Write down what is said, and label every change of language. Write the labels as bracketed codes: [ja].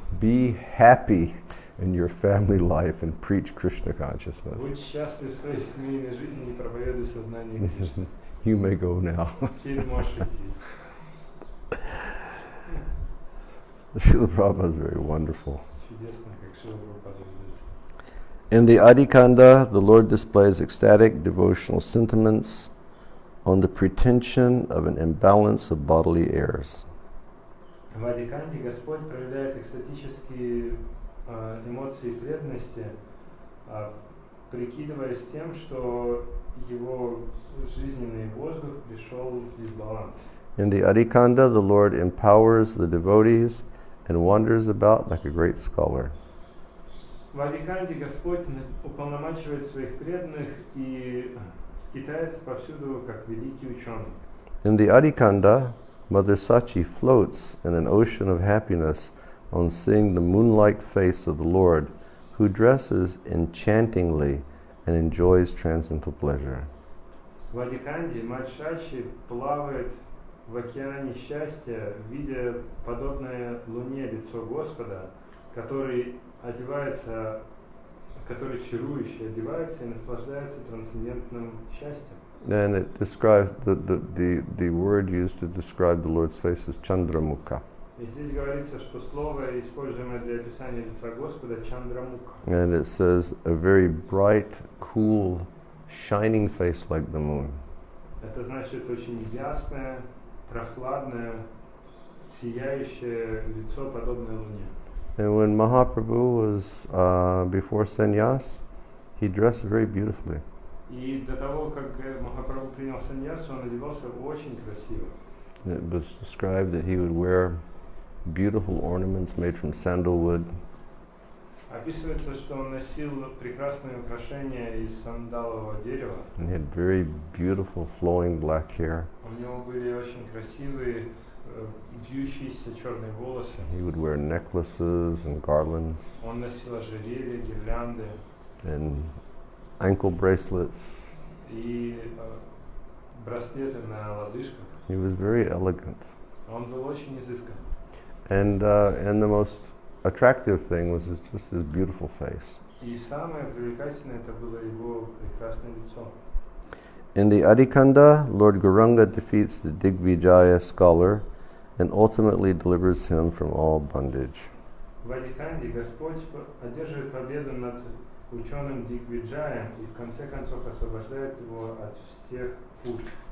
[en] Be happy in your family life and preach Krishna consciousness. [ru] Будь счастлив в своей семейной жизни и проповедуй сознание Кришны. [en] You may go now. [ru] Теперь можешь идти. [en] Srila Prabhupada is very wonderful. [ru] Чудесно, как Шрила Прабхупада ведет. [en] In the Adhikanda, the Lord displays ecstatic devotional sentiments on the pretension of an imbalance of bodily airs. [ru] В Адиканте Господь проявляет экстатические эмоции преданности, прикидываясь тем, что его жизненный воздух пришел в дисбаланс. [en] In the Adhikanda, the Lord empowers the devotees and wanders about like a great scholar. [ru] В Адиканте Господь уполномачивает своих преданных и скитается повсюду, как великий ученый. [en] In the Adhikanda, Mother Sachi floats in an ocean of happiness on seeing the moon-like face of the Lord, who dresses enchantingly and enjoys transcendental pleasure. [ru] В Адиканде мать Шачи плавает в океане счастья, видя подобное луне лицо Господа, который одевается, который чарующе одевается и наслаждается трансцендентным счастьем. [en] And it describes the word used to describe the Lord's face is Chandramukha. [ru] И здесь говорится, что слово, используемое для описания лица Господа, Чандрамукха. [en] And it says a very bright, cool, shining face like the moon. [ru] Это значит очень ясное, прохладное, сияющее лицо, подобное луне. [en] And when Mahaprabhu was before sannyas, he dressed very beautifully. [ru] И до того, как Махапрабху принял саньясу, он одевался очень красиво. [en] It was described that he would wear beautiful ornaments made from sandalwood. [ru] Описывается, что он носил прекрасные украшения из сандалового дерева. [en] And he had very beautiful flowing black hair. [ru] У него были очень красивые вьющиеся черные волосы. [en] He would wear necklaces and garlands [ru] Он носил ожерелья, гирлянды [en] and ankle bracelets. [ru] и браслеты на лодыжках. [en] He was very elegant. [ru] Он был очень изыскан. [en] And the most attractive thing was just his beautiful face. [ru] И самое привлекательное это было его прекрасное лицо. [en] In the Adhikanda, Lord Gauranga defeats the Digvijaya scholar and ultimately delivers him from all bondage. [ru] В Адиканде Господь одерживает победу над ученым Дигвиджаем и в конце концов освобождает его от всех пут.